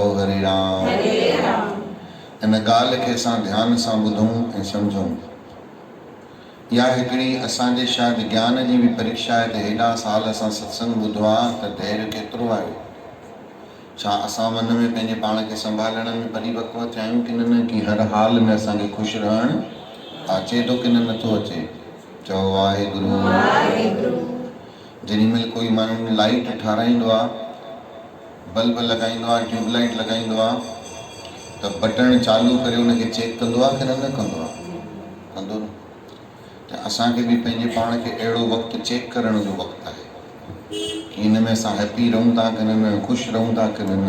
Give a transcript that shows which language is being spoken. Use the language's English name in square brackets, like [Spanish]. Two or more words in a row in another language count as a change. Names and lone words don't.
[Sindhi] हरे राम इन ॻाल्हि खे असां ध्यान सां ॿुधूं ऐं सम्झूं इहा हिकिड़ी असांजे शायदि ज्ञान जी बि परीक्षा आहे त हेॾा साल असां सत्संग ॿुधो आहे त धैर्य केतिरो आयो छा असां मन में पंहिंजे पाण खे संभालण में परिपक्व थिया आहियूं की न कि हर हाल में असांखे ख़ुशि रहणु अचे थो की नथो अचे चओ वाहेगुरु जेॾी महिल कोई माण्हू लाइट ठाराईंदो आहे बल्ब लॻाईंदो आहे ट्यूबलाइट लॻाईंदो आहे त बटण चालू करे उनखे चेक कंदो आहे की न कंदो आहे कंदो न त असांखे बि पंहिंजे पाण खे अहिड़ो वक़्तु चेक करण जो वक़्तु आहे कि हिन में असां हैप्पी रहूं था कि हिन में ख़ुशि रहूं था कि न।